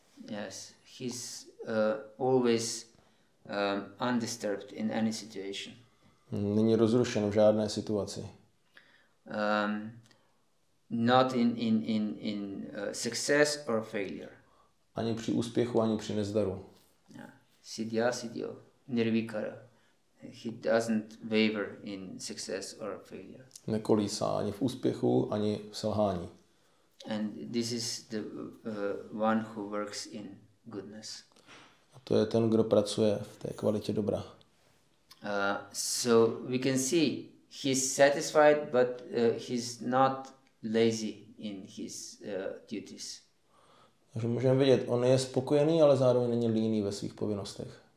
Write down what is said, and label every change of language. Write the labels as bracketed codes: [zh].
[en] Yes, he's always undisturbed in any situation. [cs] Není rozrušen v žádné situaci. [en] Not in success or failure. [cs] Ani při úspěchu, ani při nezdaru. [sa] Siddhya siddhyo nirvikara. [en] He doesn't waver in success or failure. [cs] Nekolísá ani v úspěchu, ani v selhání. [en] And this is the one who works in goodness. [cs] A to je ten, kdo pracuje v té kvalitě dobra. [en] So we can see he's satisfied, but he's not lazy in his duties. [cs] Takže můžeme vidět, on je spokojený, ale zároveň není líný ve svých povinnostech.